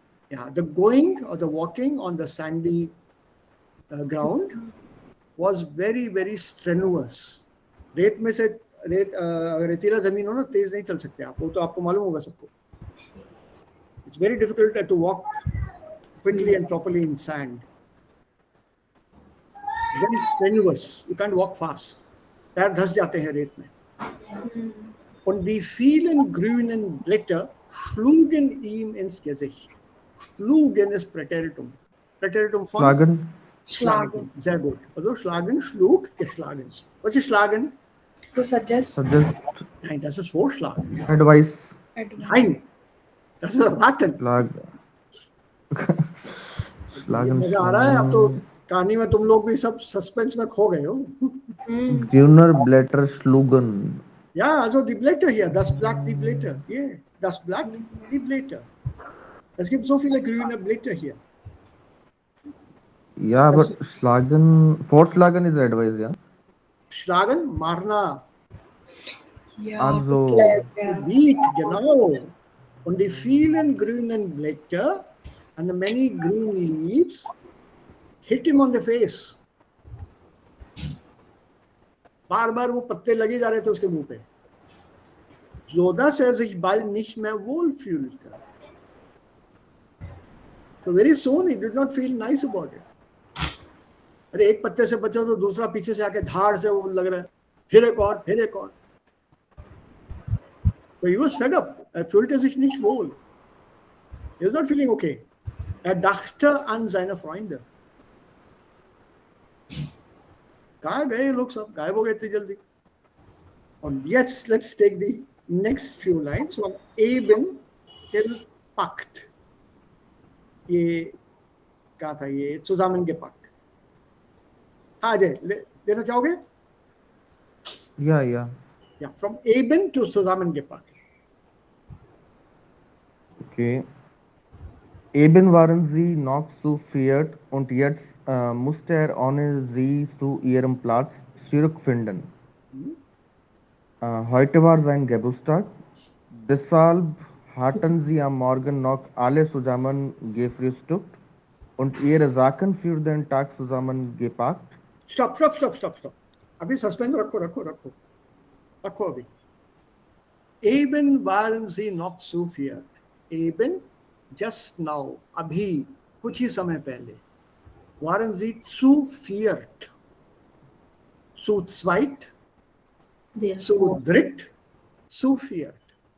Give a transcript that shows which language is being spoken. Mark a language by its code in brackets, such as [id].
[en] Yeah, the going or the walking on the sandy ground was very, very strenuous. [hi] रेत में से रेतीला जमीन हो ना, तेज नहीं चल सकते आप. वो तो आपको मालूम होगा सबको. [en] It's very difficult to walk quickly and properly in sand. Very strenuous. You can't walk fast. [hi] पैर धस जाते हैं रेत में. [de] Und die vielen grünen Blätter schlugen ihm ins Gesicht. Schlugen ist Präteritum. Präteritum von Schlagen. Sehr gut. Also schlagen, schlug, geschlagen. Was ist schlagen? [en] To suggest. [de] Nein, das ist vorschlagen. [en] Advice. [de] Nein, das ist raten. Schlagen. [hi] मजा आ रहा है. अब तो कहानी में तुम लोग भी सब सस्पेंस में खो गए हो. [de] Grüner Blätter schlugen. Ja, also die Blätter hier, das Blatt, die Blätter. Yeah, das Blatt, die Blätter. Es gibt so viele grüne Blätter hier. [en] Yeah, but vorschlagen is advice, yeah. [de] Schlagen, marna. [en] Yeah. [de] Also, Wied, genau. Und die vielen grünen Blätter [en] and the many green leaves hit him on the face. [hi] बार बार वो पत्ते लगे जा रहे थे उसके मुंह पे. [de] So dass sich bald nicht mehr wohlfühlte. [en] So very soon he did not feel nice about it. [hi] अरे एक पत्ते से बचो तो दूसरा पीछे से आके धाड़ से वो लग रहा है. फिर एक और. [en] So he was fed up. [de] Er fühlte sich nicht wohl. [en] He was not feeling okay. [de] Dachte an seine Freunde. [hi] कहाँ गए लोग सब? गायब हो गए इतनी जल्दी. [de] Und jetzt [en] let's take the next few lines from Eben till Pakt. [hi] ये क्या था? ये zusammengepackt. हाँ अजय लेना चाहोगे? [en] yeah. Yeah, from Eben to zusammengepackt. Okay. [de] Eben waren sie noch zu friert und jetzt musste ohne sie zu ihrem Platz zurückfinden. Heute war sein Geburtstag, deshalb hatten sie am Morgen noch alle zusammen gefrühstückt und ihre Sachen für den Tag zusammengepackt. [en] Stop. [hi] अभी suspense रखो रखो रखो रखो अभी. [de] Eben waren sie noch zu viert. Eben, [en] just now, [hi] अभी कुछ ही समय पहले, [de] waren sie zu viert. Zu zweit, [en] They are [de] zu [en] four. [de] dritt, zu viert.